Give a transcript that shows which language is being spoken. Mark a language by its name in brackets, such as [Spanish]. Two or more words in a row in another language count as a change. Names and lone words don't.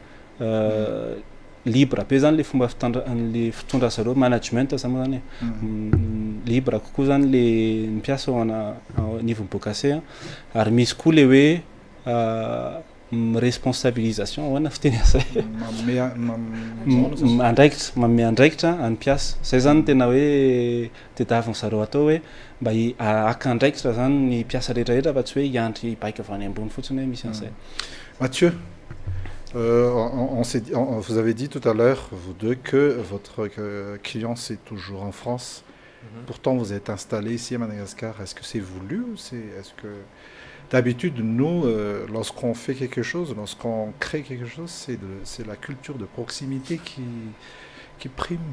[Malagasy] libre be zany le fomba fitondra zareo management zany moa zany libre kokoa zany le mpiasa ao anivon'ny Bokase ary misy koa le hoe responsabilisation ahoana fiteny zay andraikitra manome andraikitra any mpiasa zay zany tena hoe tedaviny zareo atao hoe mba aka andraikitra zany ny mpiasa rehetrarehetra fa tsy hoe hiandry baika avy any ambony fotsiny hoe misy an'izay [French] Mathieu, vous avez dit tout à l'heure, vous deux, que votre client c'est toujours en France. Pourtant, vous êtes installé ici à Madagascar. Est-ce que c'est voulu ou est-ce que d'habitude, nous, lorsqu'on fait quelque chose, lorsqu'on crée quelque chose, c'est la culture de proximité qui prime.